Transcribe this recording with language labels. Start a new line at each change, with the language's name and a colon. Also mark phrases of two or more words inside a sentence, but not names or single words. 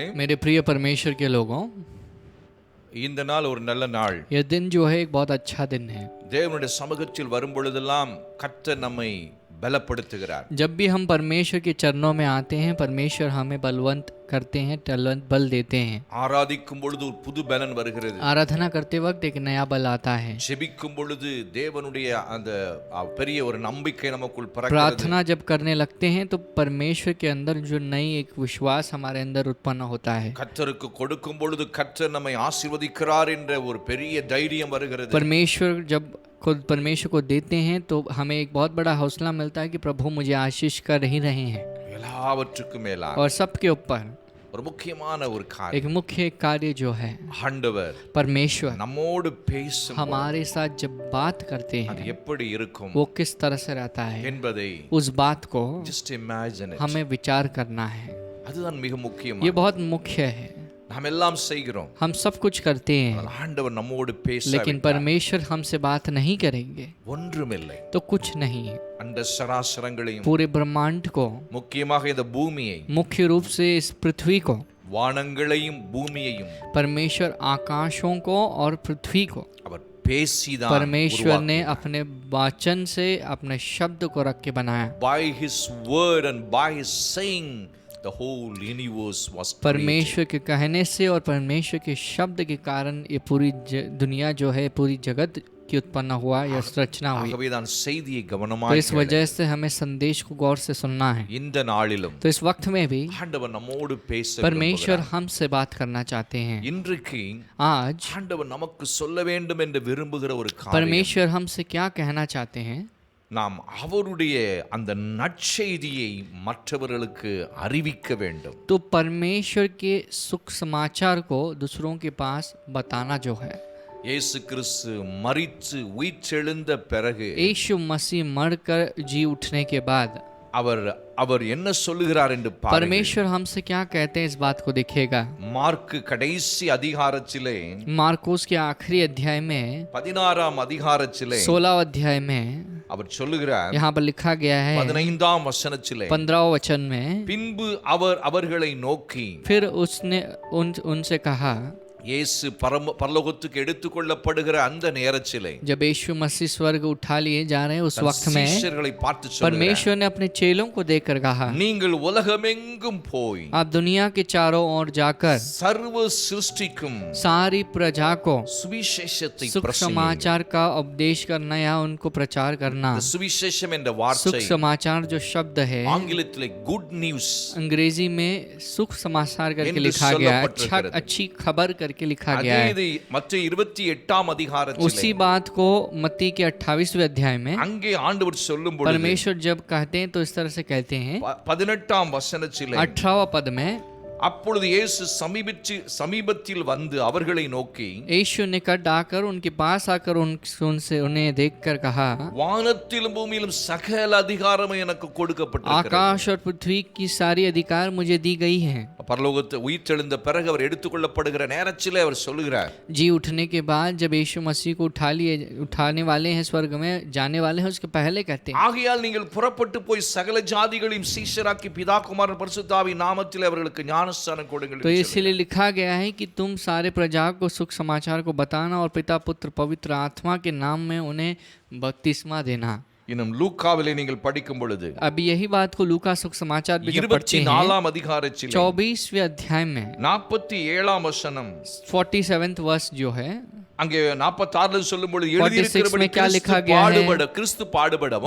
Hindi: मेरे प्रिय परमेश्वर के लोगों,
Tamil: இந்த நாள் ஒரு நல்ல நாள்.
Hindi: यह दिन जो है एक बहुत अच्छा दिन है।
Tamil: தேவனுடைய சமூகத்தில் வரும் பொழுதெல்லாம் கர்த்தர் நம்மை பலப்படுத்துகிறார்.
Hindi: जब भी हम परमेश्वर के चरणों में आते हैं, परमेश्वर हमें बलवंत करते हैं, बल देते हैं।
Tamil: ஆராதிக்கும் பொழுது ஒரு புது பலன் வருகிறது.
Hindi: आराधना करते वक्त एक नया बल आता है।
Tamil: ஜெபிக்கும் பொழுது தேவனுடைய அந்த பெரிய ஒரு நம்பிக்கை நமக்குள் பிறக்கிறது.
Hindi: प्रार्थना जब करने लगते हैं तो परमेश्वर के अंदर जो नई एक विश्वास हमारे अंदर उत्पन्न होता है।
Tamil: கர்த்தருக்கு கொடுக்கும் பொழுது கர்த்தர் நம்மை ஆசீர்வதிக்கிறார் என்ற ஒரு பெரிய தைரியம் வருகிறது.
Hindi: परमेश्वर जब खुद परमेश्वर को देते हैं तो हमें एक बहुत बड़ा हौसला मिलता है कि प्रभु मुझे आशीष कर ही रहे हैं।
Tamil: எல்லாவற்றுக்கும் மேலாக
Hindi: और सबके ऊपर
Tamil: ஒரு முக்கியமான ஒரு காரியம்,
Hindi: एक मुख्य कार्य जो है,
Tamil: ஆண்டவர்
Hindi: परमेश्वर
Tamil: நம்மோடு பேசும்
Hindi: हमारे साथ जब बात करते
Tamil: அது
Hindi: हैं
Tamil: எப்படி இருக்கும்
Hindi: वो किस तरह से रहता है,
Tamil: என்பதை
Hindi: उस बात को
English: just imagine it.
Hindi: हमें विचार करना है।
Tamil: அதுதான் மிக முக்கியம்.
Hindi: ये बहुत मुख्य है।
Tamil: நாம் எல்லாம் செய்கிறோம்,
Hindi: हम सब कुछ करते हैं,
Tamil: ஆண்டவர் நம்மோடு பேச
Hindi: लेकिन परमेश्वर हमसे बात नहीं करेंगे
Tamil: ஒன்றுமில்லை.
Hindi: तो कुछ नहीं है।
Tamil: அந்த சராசரங்களையும்
Hindi: पूरे ब्रह्मांड को,
Tamil: முக்கியமாக இந்த பூமியை,
Hindi: मुख्य रूप से इस पृथ्वी को,
Tamil: வானங்களையும் பூமியையும்
Hindi: परमेश्वर आकाशों को और पृथ्वी को
Tamil: அவர் பேசிதான்
Hindi: परमेश्वर ने अपने वचन से अपने शब्द को रख के बनाया।
English: by his word and by his saying the whole universe was created.
Hindi: परमेश्वर के कहने से और परमेश्वर के शब्द के कारण ये पूरी दुनिया जो है, पूरी जगत की उत्पन्न हुआ या रचना हुई।
Tamil: ஆகவே தான் செய்தியை
Hindi: तो
Tamil: கவனமாய்
Hindi: इस वजह से हमें संदेश को गौर से सुनना है।
Tamil: இந்த நாளிலும்
Hindi: तो इस वक्त में भी
Tamil: ஆண்டவர் நம்மோடு பேச
Hindi: परमेश्वर हमसे बात करना चाहते हैं।
Tamil: இன்றைக்கு
Hindi: आज
Tamil: ஆண்டவர் நமக்கு சொல்ல வேண்டும் என்று விரும்புகிற ஒரு காரியம்,
Hindi: परमेश्वर हमसे क्या कहना चाहते हैं,
Tamil: நாம் அவருடைய அந்த நற்செய்தியை மற்றவர்களுக்கு அறிவிக்க வேண்டும்।
Hindi: तो परमेश्वर के सुख समाचार को दूसरों के पास बताना जो है।
Tamil: இயேசு கிறிஸ்து மரித்து உயிர்த்தெழுந்த பிறகு
Hindi: यीशु मसीह मरकर जी उठने के बाद
Tamil: அவர் என்ன சொல்லுகிறார் என்று பாருங்கள்।
Hindi: परमेश्वर हमसे क्या कहते हैं इस बात को देखिएगा।
Tamil: மார்க் கடைசி அதிகாரத்திலே
Hindi: मार्कोस के आखिरी अध्याय में
Tamil: 16ஆம் அதிகாரத்திலே
Hindi: 16 अध्याय में
Tamil: அவர் சொல்லுகிறார்,
Hindi: यहाँ पर लिखा गया है
Tamil: 15ஆம் வசனத்திலே
Hindi: 15 वचन में,
Tamil: பின்பு அவர்களை நோக்கி,
Hindi: फिर उसने उनसे कहा,
Tamil: இயேசு பரலோகத்துக்கு எடுத்துக்கொள்ளப்படுகிற அந்த நேரத்திலே
Hindi: जब यीशु मसीह स्वर्ग उठा लिए जा रहे हैं उस वक्त में
Tamil: சீஷர்களை பார்த்து சொல்லுகிறார்,
Hindi: परमेश्वर ने अपने चेलों को देखकर कहा,
Tamil: நீங்கள் உலகமெங்கும் போய்
Hindi: आप दुनिया के चारों ओर जाकर
Tamil: சர்வ சிருஷ்டிக்கும்
Hindi: सारी प्रजा को
Tamil: சுவிசேஷத்தை
Hindi: सुख समाचार का उपदेश करना या उनको प्रचार करना।
Tamil: சுவிசேஷம் என்ற
Hindi: सुख
Tamil: வார்த்தை
Hindi: समाचार जो शब्द है
Tamil: ஆங்கிலத்திலே
English: good news
Hindi: अंग्रेजी में सुख समाचार करके लिखा गया है, अच्छी खबर करके लिखा गया है।
Tamil: அதே மத்தேயு 28ஆம் அதிகாரத்திலே
Hindi: उसी बात को मत्ती के 28वें अध्याय में
Tamil: அங்கே ஆண்டவர் சொல்லும் பொழுது
Hindi: परमेश्वर जब कहते हैं तो इस तरह से कहते हैं
Tamil: 18ஆம் வசனத்திலே
Hindi: 18वां पद में,
Tamil: அப்பொழுது இயேசு சமீபத்தில் வந்து அவர்களை நோக்கி,
Hindi: यीशु निकट आकर उनके पास आकर उनसे उन्हें देखकर कहा,
Tamil: வானத்திலும் பூமியிலும் சகல அதிகாரமும் எனக்கு கொடுக்கப்பட்டிருக்கிறது।
Hindi: आकाश और पृथ्वी की सारी अधिकार मुझे दी गई है।
Tamil: பரலோகத்தை உயிர்த்தெழுந்த பிறகு அவர் எடுத்துக்கொள்ளப்படுகிற நேரத்திலே அவர் சொல்லுகிறார்,
Hindi: जी उठने के बाद जब यीशु मसीह को उठाने वाले हैं, स्वर्ग में जाने वाले हैं, उसके पहले कहते हैं,
Tamil: ஆகையால் நீங்கள் புறப்பட்டு போய் சகல ஜாதிகளையும் சீஷராக்கி பிதா குமாரன் பரிசுத்த ஆவியின் நாமத்திலே அவர்களுக்கு ஞானஸ்நானம் கொடுங்கள்।
Hindi: तो इसलिए लिखा गया है कि तुम सारे प्रजा को सुख समाचार को बताना और पिता पुत्र पवित्र आत्मा के नाम में उन्हें बपतिस्मा देना।
Tamil: இன்னும் லூக்காவிலே நீங்கள் படிக்கும் பொழுது
Hindi: अब यही बात को लूका सुख समाचार भी जब पढ़ते हैं
Tamil: 24ஆம் அதிகாரத்திலே
Hindi: 24वें अध्याय में
Tamil: 47ஆம் வசனம்
Hindi: 47th वर्ष जो है,
Tamil: அங்கே 46ல சொல்லும் பொழுது
Hindi: 46
Tamil: எழுதியிருக்கிறபடி
Hindi: में क्या लिखा गया है,
Tamil: கிறிஸ்து பாடுபடவும்,